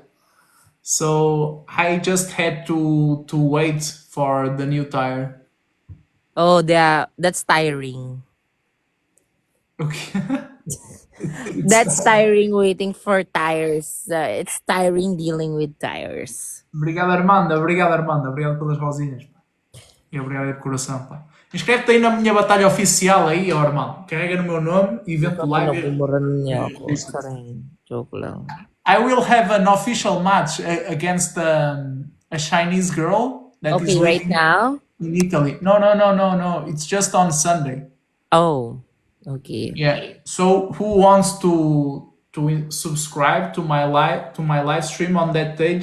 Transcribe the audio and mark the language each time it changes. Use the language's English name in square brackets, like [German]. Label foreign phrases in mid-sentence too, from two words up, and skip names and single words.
[English] So I just had to wait for the new tire. Oh, that's tiring. Okay. That's tiring waiting for tires. It's tiring dealing with tires. [Portuguese] Obrigado, Armando. Obrigado, Armando. Obrigado pelas rosinhas, pá. E obrigado aí de coração, pá. Inscreve-te aí na minha batalha oficial aí, ó, Armando. Carrega no meu nome, evento [Filipino] Baka live. pinagmumuran niya ako. Charing. Joke lang. [English] I will have an official match against a Chinese girl that is Okay, right living now? in Italy. No. It's just on Sunday. Oh, okay. Yeah. So who wants to subscribe to my live stream on that day?